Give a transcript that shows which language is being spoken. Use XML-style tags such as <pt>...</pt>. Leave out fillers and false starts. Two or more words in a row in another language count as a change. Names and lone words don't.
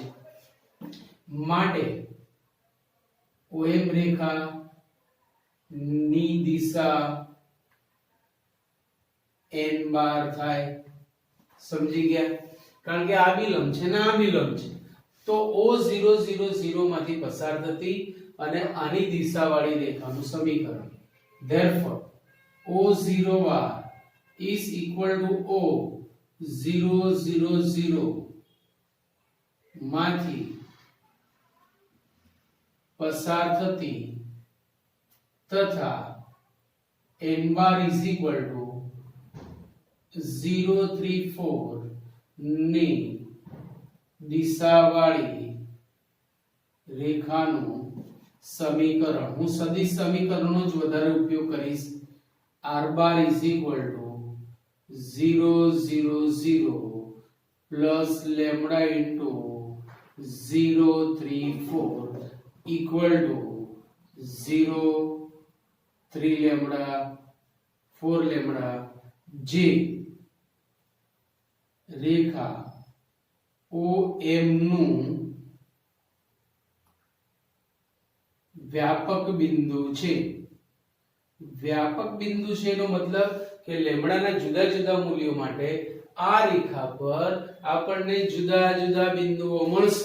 <gu>માટે OM રેખા ની દિશા n બાર થાય. સમજી ગયા? કારણ કે આ વિલંબ છે ને આ વિલંબ છે, તો O000 માંથી પસાર થતી અને આની દિશાવાળી રેખાનું સમીકરણ.</gu> <en>therefore O0 is equal to O000 માંથી</en> <gu>પસાર થતી તથા n બાર</gu> <en>is equal to</en> <gu>0 3 4 ની દિશાવાળી રેખાનું સમીકરણ, હું સદિશ સમીકરણનો જ વધારે ઉપયોગ કરીશ.</gu> <en>r bar is equal to 0 0 0 plus lambda into 0 3 4 equal to 0 3 lambda 4 lambda.</en> <gu>જે રેખા OM નું વ્યાપક બિંદુ છે. વ્યાપક બિંદુ છે એનો મતલબ કે લેમ્બડાના જુદા જુદા મૂલ્યો માટે આ રેખા પર આપણને જુદા જુદા બિંદુઓ મળશે.</gu>